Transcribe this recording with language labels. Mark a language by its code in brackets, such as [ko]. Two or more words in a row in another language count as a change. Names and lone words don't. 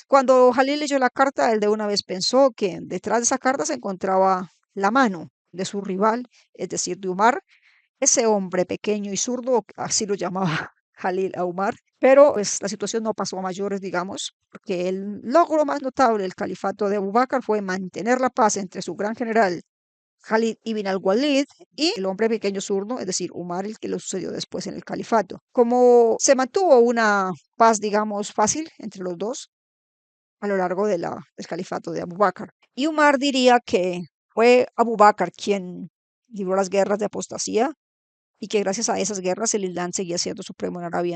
[es] Cuando Jalil leyó la carta, él de una vez pensó que detrás de esa carta se encontraba la mano de su rival, es decir, de Umar, ese hombre pequeño y zurdo, así lo llamaba Jalil a Umar. Pero pues, la situación no pasó a mayores, digamos, porque el logro más notable del califato de Abu Bakr fue mantener la paz entre su gran general Khalid ibn al-Walid y el hombre pequeño zurdo, es decir, Umar, el que lo sucedió después en el califato. Como se mantuvo una paz, digamos, fácil entre los dos a lo largo del califato de Abu Bakr. Y Umar diría que fue Abu Bakr quien libró las guerras de apostasía y que gracias a esas guerras el Islam seguía siendo supremo en Arabia.